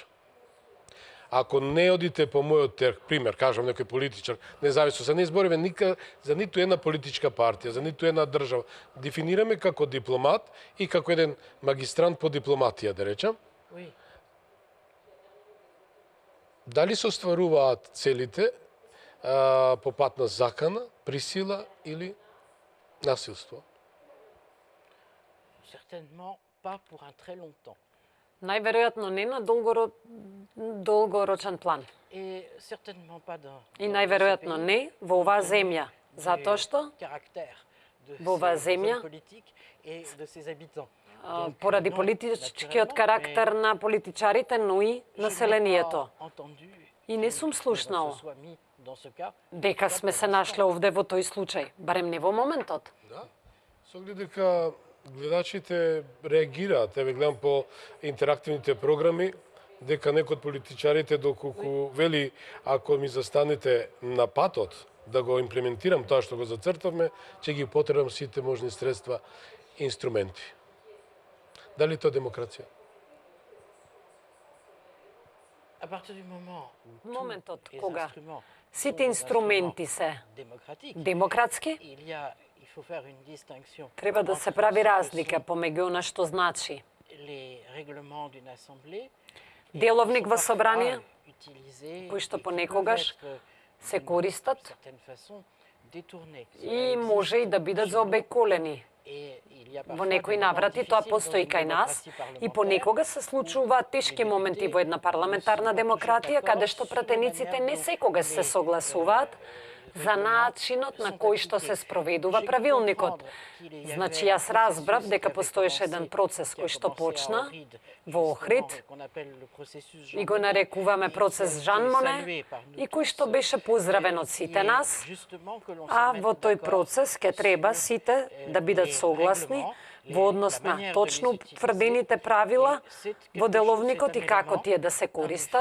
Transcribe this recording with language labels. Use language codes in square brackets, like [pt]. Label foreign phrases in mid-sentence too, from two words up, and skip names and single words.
[mk] Ако не одите по мојот пример, кажам некој политичар, независно се не избориме за ниту една политичка партија, за ниту една држава, дефинираме како дипломат и како еден магистрант по дипломатија, да речем, [fr] Oui. [mk] дали се остваруваат целите по пат на закана, присила или насилство? [fr] Certainement pas pour un très long temps. [mk] Најверојатно не на долгорочен план. [fr] Et certainement pas dans [mk] И [fr] dans [mk] најверојатно [fr] ce pays, [mk] не во оваа земја, затоа што [fr] caractère de [mk] во оваа [fr] ses [mk] земја, [fr] hommes politiques et de ses habitants. [mk] поради [fr] non, [mk] политичкиот [fr] naturellement, [mk] карактер на политичарите, но и [fr] Je n'ai [mk] населението. [fr] pas entendu [mk] И не [fr] que [mk] сум [fr] se [mk] слушнал [fr] soit mis dans ce cas. [mk] дека сме се нашле овде во тој случај, барем не во моментот. Да. Со оглед дека гледачите реагираат, еве гледам по интерактивните програми, дека некој од политичарите доколку вели ако ми застанете на патот да го имплементирам тоа што го зацртавме, ќе ги потребам сите можни средства и инструменти. Дали тоа е демокрација? [fr] À partir du moment où tous [mk] Моментот [fr] les [mk] кога [fr] instruments [mk] сите [fr] sont des [mk] инструменти [fr] instruments [mk] се [fr] démocratiques, [mk] демократски, [fr] il faut faire une distinction [mk] треба да се [fr] entre [mk] прави [fr] ce que [mk] разлика [fr] sont [mk] помеѓу она што значи [fr] les règlements d'une assemblée et [mk] деловник [fr] qui [mk] во [fr] sont [mk] собрание, [fr] parfois utilisés [mk] кои што [fr] et qui [mk] понекогаш [fr] peuvent être, [mk] се [fr] d'une [mk] користат [fr] certaine façon détournés. [mk] и може и да бидат заобиколени. [fr] Et il y a [mk] Во [fr] parfois [mk] некои [fr] des moments [mk] наврати тоа [fr] difficiles [mk] постои [fr] dans [mk] кај [fr] une [mk] нас [fr] démocratie [mk] и [fr] parlementaire. [mk] понекога се случуваат тешки моменти во една парламентарна демократија каде што пратениците не секогаш се согласуваат за начинот на кој што се спроведува правилникот. Значи, јас разбрав дека постоеше еден процес кој што почна во Охрид и го нарекуваме процес Жан Моне и кој што беше поздравен од сите нас, а во тој процес ќе треба сите да бидат согласни во однос на точно утврдените правила во деловникот и како тие да се користат.